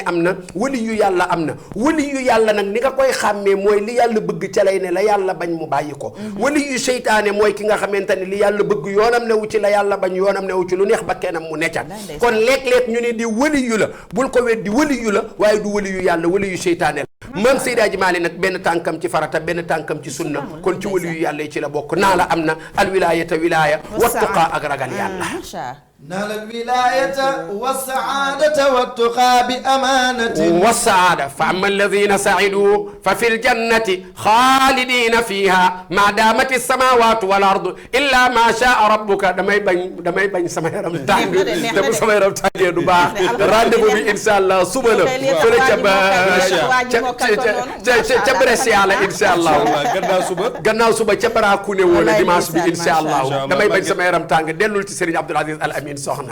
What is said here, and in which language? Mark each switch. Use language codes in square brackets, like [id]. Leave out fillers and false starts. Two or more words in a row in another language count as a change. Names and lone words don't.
[wo] am na waliyu yàlla am na waliyu yàlla nag ni nga koy xàmmee mooy li yàlla bëgg ca lay ne la yàlla bañ mu bàyyi ko waliyu seytaane mooy ki nga xamante ne li yàlla bëgg yoonam newu ci la yàlla bañ yoonam newu ci lu neex ba keenam mu necca kon léeg-léeg ñu ne di waliyu la bul ko weddi waliyu la waaye du waliyu yàlla waliyu seytaane la maam Seydi Hadji Malick nag benn tànkam ci farata benn tànkam ci sunna kon ci waliyu yàlla yi ci la bokk naa la am na [ar] الولاية ولاية والتقى [wo] ak ragal yàlla [ar] نال الولاية والسعادة والتقى بأمانة والسعادة فأما الذين سعدوا ففي الجنة خالدين فيها ما دامت السماوات والأرض إلا ما شاء ربك [wo] damay bañ sama yaram tàng te bu sama yaram tàngee du baax rendez-vous bi [ar] إن شاء الله [wo] suba la fële ca Brescia la [ar] إن شاء الله [wo] gannaaw suba ca Barakune wala dimanche bi [ar] إن شاء الله [wo] damay bañ sama yaram tàng dellul ci Serigne Abdoul Aziz Al Amin soxna